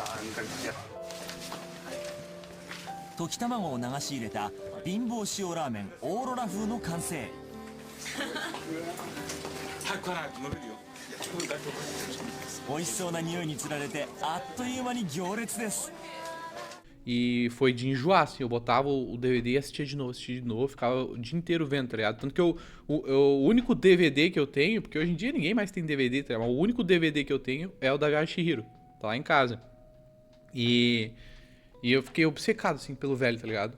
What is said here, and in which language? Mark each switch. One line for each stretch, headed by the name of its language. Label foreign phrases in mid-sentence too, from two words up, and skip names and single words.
Japanese: 溶き卵を流し入れた貧乏塩ラーメンオーロラ風の完成。早く食わないと伸びるよ。美味しそうな匂いにつられてあっという間に行列です。
Portuguese: E foi de enjoar, assim, eu botava o DVD e assistia de novo, ficava o dia inteiro vendo, tá ligado? Tanto que o único DVD que eu tenho, porque hoje em dia ninguém mais tem DVD, tá ligado? Mas o único DVD que eu tenho é o da Viagem de Chihiro, tá lá em casa. E eu fiquei obcecado, assim, pelo velho, tá ligado?